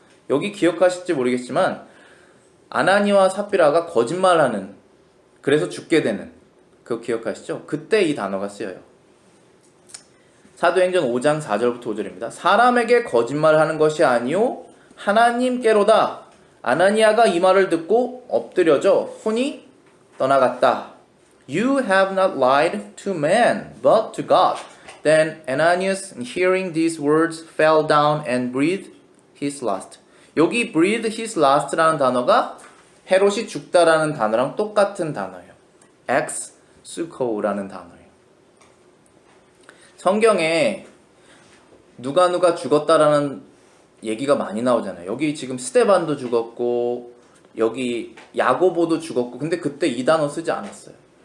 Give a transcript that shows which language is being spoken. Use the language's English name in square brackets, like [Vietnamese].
[Korean] 여기 기억하실지 모르겠지만 아나니와 삽비라가 거짓말하는, 그래서 죽게 되는, 그거 기억하시죠? 그때 이 단어가 쓰여요. 사도행전 5장 4절부터 5절입니다. 사람에게 거짓말하는 것이 아니요 하나님께로다. 아나니아가 이 말을 듣고 엎드려져 혼이 떠나갔다. [English] You have not lied to man, but to God. Then Ananias, hearing these words, fell down and breathed his last. [Korean] 여기 [English] breathe his last [Korean] 라는 단어가 헤롯이 죽다라는 단어랑 똑같은 단어예요. exuco라는 단어예요. 성경에 누가 죽었다라는 얘기가 많이 나오잖아요. 여기 지금 스데반도 죽었고 여기 야고보도 죽었고, 근데 그때 이 단어 쓰지 않았어요.